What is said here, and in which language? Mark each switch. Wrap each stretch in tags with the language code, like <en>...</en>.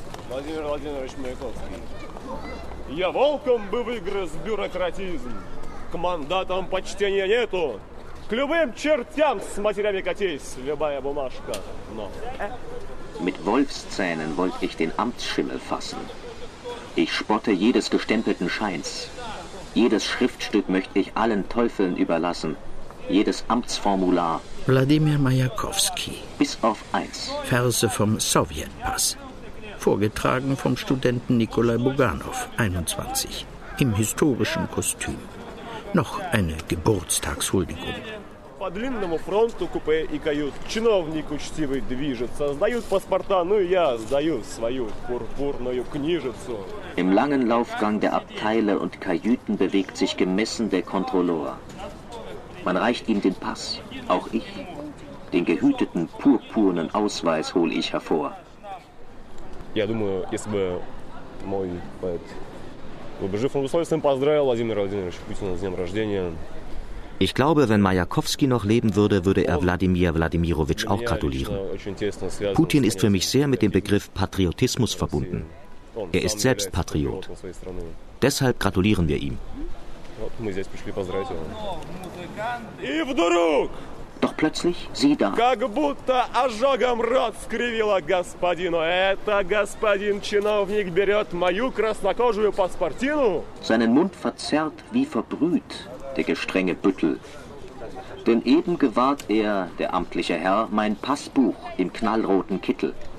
<ru>Владимир Владимирович Маяковский. Я волком бы выгрыз бюрократизм. К мандатам почтения нету. К любым чертям с матерями катись, любая бумажка. Но.</ru> <de>Mit Wolfszähnen wollte ich den Amtsschimmel fassen. Ich spotte jedes gestempelten Scheins. Jedes Schriftstück möchte ich allen Teufeln überlassen. Jedes Amtsformular. Wladimir Majakowski. Bis auf eins. Verse vom Sowjetpass. Vorgetragen vom Studenten Nikolai Buganov, 21. Im historischen Kostüm. Noch eine Geburtstagshuldigung.</de> <ru>По длинному фронту купе и кают. Чиновник учтивый движется. Сдают паспорта, ну и я сдаю свою пурпурную книжицу.</ru> <de>Im langen Laufgang der Abteile und Kajüten bewegt sich gemessen der Kontrolleur. Man reicht ihm den Pass, auch ich. Den gehüteten purpurnen Ausweis hole ich hervor.</de> <ru>Я думаю, если бы мой поэт выбежив он условием, поздравил Владимира Владимировича Путина с днем рождения.</ru> <de>Ich glaube, wenn Majakowski noch leben würde, würde er Wladimir Wladimirowitsch auch gratulieren. Putin ist für mich sehr mit dem Begriff Patriotismus verbunden. Er ist selbst Patriot. Deshalb gratulieren wir ihm. Doch plötzlich, sieh da.</de> <ru>Как будто ожогом рот скривило господину. Это господин чиновник берет мою краснокожую паспортину.</ru> <de>Seinen Mund verzerrt wie verbrüht. Der gestrenge Büttel. Denn eben gewahrt er, der amtliche Herr, mein Passbuch im knallroten Kittel.</de>